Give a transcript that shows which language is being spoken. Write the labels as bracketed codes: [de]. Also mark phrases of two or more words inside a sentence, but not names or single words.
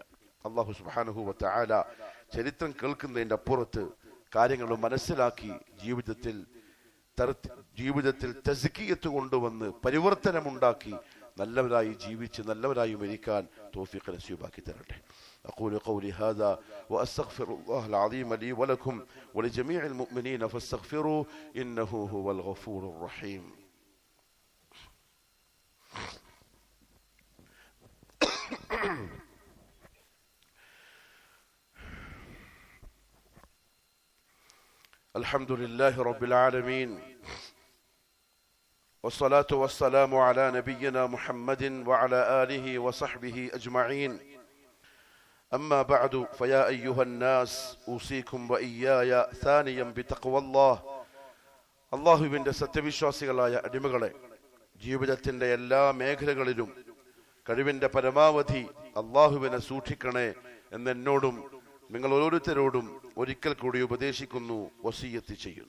[ml] അല്ലാഹു [ar] سبحانه وتعالى [ml] ചരിത്രം കേൾക്കുന്നതിൻ്റെ അപ്പുറത്ത് കാര്യങ്ങൾ മനസ്സിലാക്കി ജീവിതത്തിൽ തസ്കിയത്ത് കൊണ്ടുവന്ന് പരിവർത്തനമുണ്ടാക്കി നല്ലവരായി ജീവിച്ച് നല്ലവരായി മരിക്കാൻ തൗഫീഖ് നസീബാക്കി തരട്ടെ. [ar] أقول قولي هذا وأستغفر الله العظيم لي ولكم ولجميع المؤمنين فاستغفروه إنه هو الغفور الرحيم. الحمد لله رب العالمين والصلاة والسلام على نبينا محمد وعلى آله وصحبه أجمعين. أما بعد فيا أيها الناس أوصيكم وإياي ثانيا بتقوى الله. [ml] അള്ളാഹുവിൻ്റെ സത്യവിശ്വാസികളായ അടിമകളെ, ജീവിതത്തിൻ്റെ എല്ലാ മേഖലകളിലും കഴിവിൻ്റെ പരമാവധി അള്ളാഹുവിനെ സൂക്ഷിക്കണേ എന്നെന്നോടും നിങ്ങൾ ഓരോരുത്തരോടും ഒരിക്കൽ കൂടി ഉപദേശിക്കുന്നു, വസിയ്യത്ത് ചെയ്യുന്നു.